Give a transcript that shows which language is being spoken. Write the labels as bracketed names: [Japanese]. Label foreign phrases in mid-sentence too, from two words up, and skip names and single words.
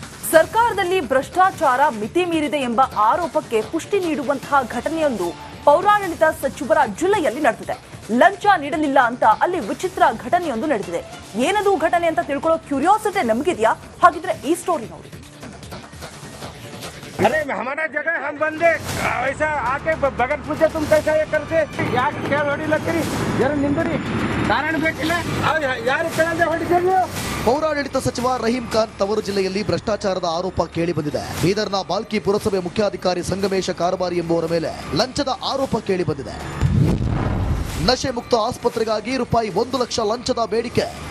[Kannada] ಸರ್ಕಾರದಲ್ಲಿ ಭ್ರಷ್ಟಾಚಾರ ಮಿತಿ ಮೀರಿದೆ ಎಂಬ ಆರೋಪಕ್ಕೆ ಪುಷ್ಟಿ ನೀಡುವಂತಹ ಘಟನೆಯೊಂದು ಪೌರಾಡಳಿತ ಸಚಿವರ ಜಿಲ್ಲೆಯಲ್ಲಿ ನಡೆದಿದೆ. ಲಂಚ ನೀಡಲಿಲ್ಲ ಅಂತ ಅಲ್ಲಿ ವಿಚಿತ್ರ ಘಟನೆಯೊಂದು ನಡೆದಿದೆ. ಏನದು ಘಟನೆ ಅಂತ ತಿಳ್ಕೊಳ್ಳೋ ಕ್ಯೂರಿಯಾಸಿಟಿ ನಮಗಿದೆಯಾ? ಹಾಗಿದ್ರೆ ಈ ಸ್ಟೋರಿ ನೋಡಿ. [Hindi] अरे हमारा जगह हम बंदे ऐसा आके बगैर पूछे तुम कैसा ये करते यार क्या [Kannada] ಹೊಡಿ ಲತ್ತೀರಿ ಜರ ನಿಂದ್ರಿ ಕಾರಣ ಬೇಕಿಲ್ಲ ಯಾರು ಕೆಳಗೆ ಹೊಡಿತೀರಿ. ಪೌರಾಡಳಿತ ಸಚಿವ ರಹೀಂ ಖಾನ್ ತವರು ಜಿಲ್ಲೆಯಲ್ಲಿ ಭ್ರಷ್ಟಾಚಾರದ ಆರೋಪ ಕೇಳಿ ಬಂದಿದೆ. ಬೀದರ್ನ ಬಾಲ್ಕಿ ಪುರಸಭೆ ಮುಖ್ಯಾಧಿಕಾರಿ ಸಂಗಮೇಶ ಕಾರಬಾರಿ ಎಂಬುವರ ಮೇಲೆ ಲಂಚದ ಆರೋಪ ಕೇಳಿ ಬಂದಿದೆ. ನಶೆ ಮುಕ್ತ ಆಸ್ಪತ್ರೆಗಾಗಿ ರೂಪಾಯಿ 1 ಲಕ್ಷ ಲಂಚದ ಬೇಡಿಕೆ.